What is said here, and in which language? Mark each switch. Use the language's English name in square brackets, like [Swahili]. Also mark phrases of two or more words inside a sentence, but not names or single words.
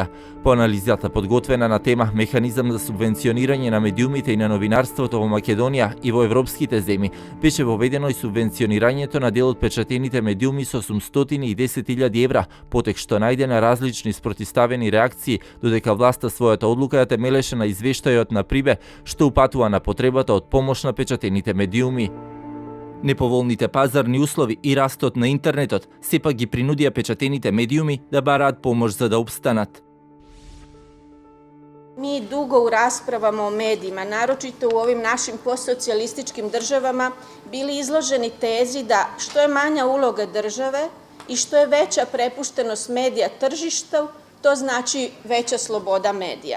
[Macedonian] По анализата подготвена на тема Механизам за субвенционирање на медиумите и на новинарството во Македонија и во европските земји, беше воведено и субвенционирањето на дел од печатените медиуми со 810.000 евра, потек што најде на различни спротиставени реакции, додека власта својата одлука ја темелеше на извештајот на Прибе, што упатува на потребата од помош на печатените медиуми. Неповолните пазарни услови и растот на интернетот сепак ги принудија печатените медиуми да бараат помош за да обстанат. [Croatian] Mi dugo u raspravama o medijima, naročito u ovim našim postsocijalističkim državama, bili izloženi tezi da što je manja uloga države i što je veća prepuštenost medija tržištu, to znači veća sloboda medija.